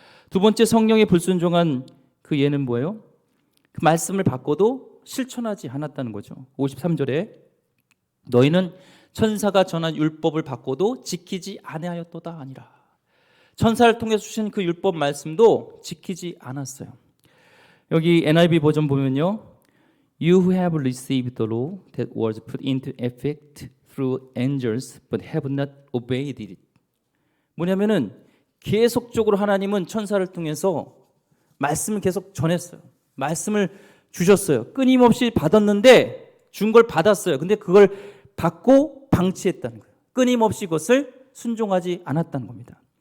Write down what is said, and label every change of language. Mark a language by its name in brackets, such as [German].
[Korean] 두 번째 성령에 불순종한 그 예는 뭐예요? 그 말씀을 받고도 실천하지 않았다는 거죠. 53절에 너희는 천사가 전한 율법을 받고도 지키지 아니하였도다 아니라. 천사를 통해서 주신 그 율법 말씀도 지키지 않았어요. 여기 NIV 버전 보면요. [English] You have received the law that was put into effect through angels but have not obeyed it. [Korean] 뭐냐면은 계속적으로 하나님은 천사를 통해서 말씀을 계속 전했어요. 말씀을 주셨어요. 끊임없이 받았는데 준 걸 받았어요. 근데 그걸 받고 방치했다는 거예요. 끊임없이 그것을 순종하지 않았다는 겁니다.